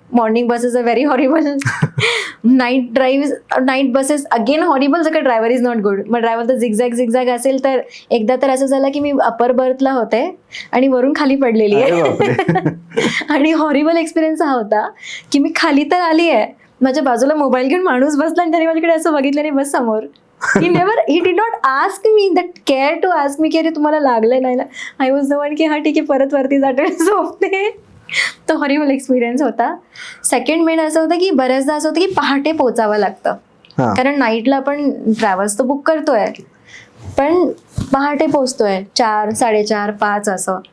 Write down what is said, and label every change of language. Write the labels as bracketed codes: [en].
[en] Morning bus is a very horrible. Night buses again horrible [mr] जर का [en] Driver is not good. [mr] मग driver तर zigzag असेल तर एकदा तर असं झालं की मी अपर बर्थला होते आणि वरून खाली पडलेली आहे. आणि हॉरिबल एक्सपिरियन्स हा होता की मी खाली तर आली आहे, माझ्या बाजूला मोबाईल घेऊन माणूस बसला आणि त्याने माझ्याकडे असं बघितलं नाही बस समोर. [en] he did not ask me that care to ask me [mr] की अरे तुम्हाला लागलंय नाही. [en] I was the one [mr] की हा ठीक आहे परत वरती जाते झोपते. तो हॉरिबल एक्सपिरियन्स होता. सेकंड मेन असं होतं की बऱ्याचदा असं होतं की पहाटे पोचावं लागतं. कारण नाईटला आपण ट्रॅव्हल्स तर बुक करतोय पण पहाटे पोचतोय 4, 4:30, 5 असं.